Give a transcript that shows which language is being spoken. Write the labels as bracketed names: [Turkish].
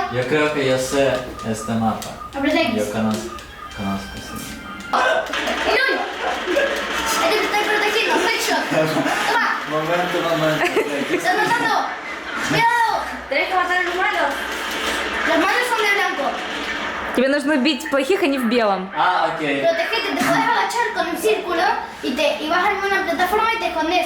[Spanish] yo creo que yo sé este mapa. Aprieta X. Yo conozco, sí. ¡Irún! Ahí te estoy protegiendo. Headshot. Toma. Momento. Estás matando. Cuidado. Tenés que matar a los malos. Los malos son de blanco. [Russian] Тебе нужно бить плохих, а не в белом. [Spanish] Ah, ok. Protegete, te puedes agachar con el círculo y vas a alguna plataforma y te escondes.